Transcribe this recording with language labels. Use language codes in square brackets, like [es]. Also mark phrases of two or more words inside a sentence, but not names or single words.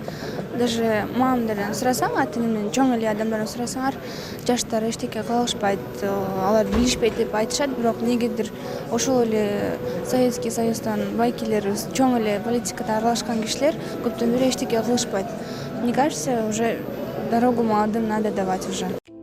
[ky] Даже мамамдардан сурасаң, ата-энемден чоң эле адамдардан сурасаңар, жаштар эчтеке кыла алышпайт, алар билишпейт деп айтышат, бирок негедир ошол эле Советский Союздан байкелерибиз, чоң эле политикада аралашкан кишилер көптөн бери эчтеке кылышпайт. [ru] Мне кажется, уже дорогу молодым надо давать уже.